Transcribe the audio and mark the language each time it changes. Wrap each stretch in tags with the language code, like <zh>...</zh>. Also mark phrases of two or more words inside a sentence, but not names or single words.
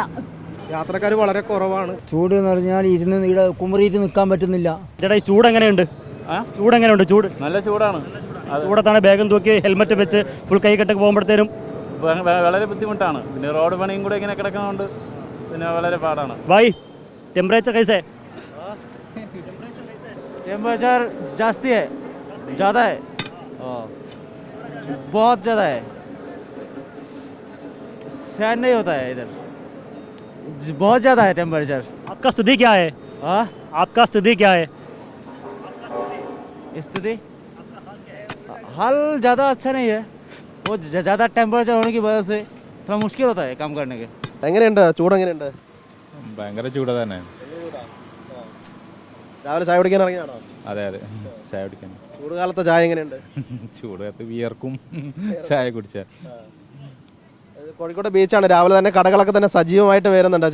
<ml>യാത്രക്കാർ വളരെ കുറവാണ്. ചൂട് എന്ന് പറഞ്ഞാൽ ഇരുന്ന് കുമറിയിട്ട് നിൽക്കാൻ പറ്റുന്നില്ല. ചേട്ടാ ഈ ചൂട് എങ്ങനെയുണ്ട്? ചൂട് എങ്ങനെയുണ്ട്? ചൂട് നല്ല ചൂടാണ്. ചൂടത്താണ് ബാഗും തൂക്കി ഹെൽമെറ്റ് വെച്ച് ഫുൾ കൈ കെട്ടൊക്കെ പോകുമ്പോഴത്തേനും വളരെ ബുദ്ധിമുട്ടാണ്. പിന്നെ റോഡ് പണിയും കൂടെ ഇങ്ങനെ കിടക്കുന്നതുകൊണ്ട് പിന്നെ വളരെ പാടാണ്.</ml> <hi>ഭായ് टेम्परेचर कैसे है? टेम्परेचर जास्ती है, ज़्यादा है, बहुत ज़्यादा है, सहन नहीं होता है इधर, बहुत ज़्यादा है टेम्परेचर. आपका स्थिति क्या है? आपका स्थिति क्या है? स्थिति हाल ज़्यादा अच्छा नहीं है. वो ज़्यादा टेम्परेचर होने की वजह से थोड़ा मुश्किल होता है काम करने के.</hi> <ml>എങ്ങനെയുണ്ട്? ചൂട് എങ്ങനെയുണ്ട്? ഭയങ്കര ചൂട് തന്നെ. രാവിലെ ചായ കുടിക്കാൻ ഇറങ്ങിയാണോ? അതെ അതെ, ചായ കുടിക്കാൻ. ചൂടുകാലത്തെ ചായ എങ്ങനെയുണ്ട്? ചൂടത്ത് വിയർക്കും ചായ കുടിച്ചാൽ. കോഴിക്കോട് ബീച്ചാണ്. രാവിലെ തന്നെ കടകളൊക്കെ തന്നെ സജീവമായിട്ട് വരുന്നുണ്ട്.</ml>